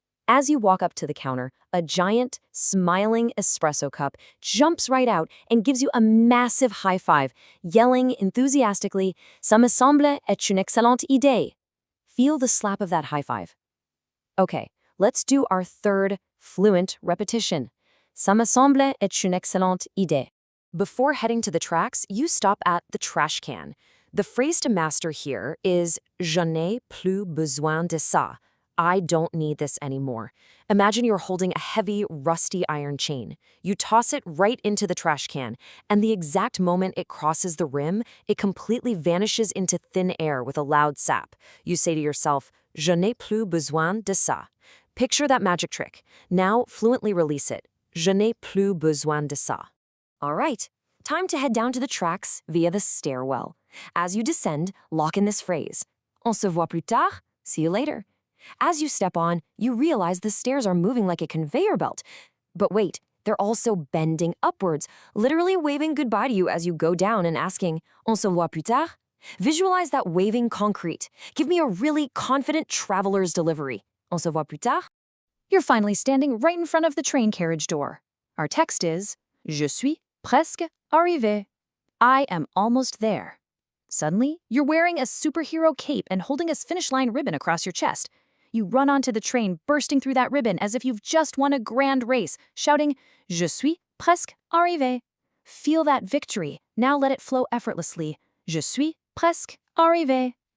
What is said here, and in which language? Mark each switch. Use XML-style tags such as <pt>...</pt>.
<en>As you walk up to the counter, a giant, smiling espresso cup jumps right out and gives you a massive high five, yelling enthusiastically,</en> <fr>"Ça me semble être une excellente idée."</fr> <en>Feel the slap of that high five. Okay, let's do our third fluent repetition.</en> <fr>Ça me semble être une excellente idée.</fr> <en>Before heading to the tracks, you stop at the trash can. The phrase to master here is</en> <fr>"Je n'ai plus besoin de ça."</fr> <en>I don't need this anymore. Imagine you're holding a heavy, rusty iron chain. You toss it right into the trash can, and the exact moment it crosses the rim, it completely vanishes into thin air with a loud sap. You say to yourself,</en> <fr>"Je n'ai plus besoin de ça."</fr> <en>Picture that magic trick. Now fluently release it.</en> <fr>"Je n'ai plus besoin de ça."</fr> <en>All right, time to head down to the tracks via the stairwell. As you descend, lock in this phrase.</en> <fr>On se voit plus tard.</fr> <en>See you later. As you step on, you realize the stairs are moving like a conveyor belt. But wait, they're also bending upwards, literally waving goodbye to you as you go down and asking,</en> <fr>"On se voit plus tard?"</fr> <en>Visualize that waving concrete. Give me a really confident traveler's delivery.</en> <fr>On se voit plus tard?</fr> <en>You're finally standing right in front of the train carriage door. Our text is,</en> <fr>"Je suis presque arrivé."</fr> <en>I am almost there. Suddenly, you're wearing a superhero cape and holding a finish line ribbon across your chest. You run onto the train, bursting through that ribbon as if you've just won a grand race, shouting,</en> <fr>"Je suis presque arrivé."</fr> <en>Feel that victory. Now let it flow effortlessly.</en> <fr>Je suis presque arrivé.</fr>